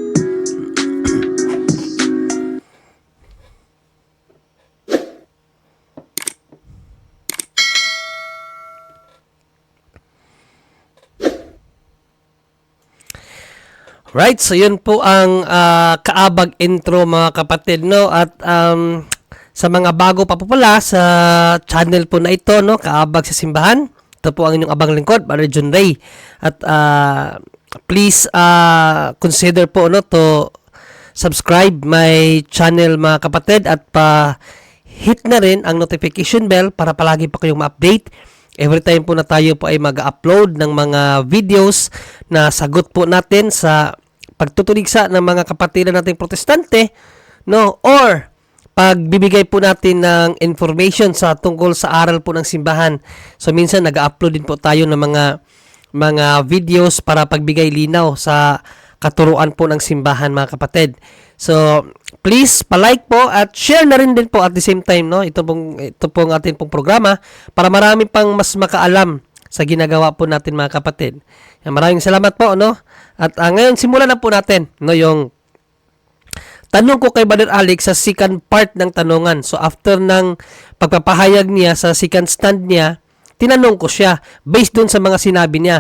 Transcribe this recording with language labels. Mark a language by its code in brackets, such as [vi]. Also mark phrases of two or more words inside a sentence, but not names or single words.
[en] Right, so [tl] yun po ang kaabag intro, mga kapatid, no? At sa mga bago pa po pala sa channel po na ito, no? Kaabag sa Simbahan. Ito po ang inyong abang lingkod, Brother John Ray. At [en] please consider [tl] po, [en] no, to subscribe my channel, [tl] mga kapatid, at hit na rin ang notification bell para palagi pa kayong ma-update. [en] Every time [tl] po na tayo po ay mag-upload ng mga videos na sagot po natin sa pagtutuligsa ng mga kapatiran nating protestante, no, or pagbibigay po natin ng information sa tungkol sa aral po ng simbahan. So minsan nag-upload din po tayo ng mga videos para pagbigay linaw sa katuruan po ng simbahan, mga kapatid. So please pa-like po at share na rin din po [en] at the same time, [tl] no, ito pong ating pong programa para marami pang mas makaalam sa ginagawa po natin, mga kapatid. Maraming salamat po, no. At ngayon simulan na po natin, no, yung tanong ko kay Brother Alex sa [en] second part [tl] ng tanungan. So after ng pagpapahayag niya sa [en] second stand [tl] niya, tinanong ko siya based dun sa mga sinabi niya.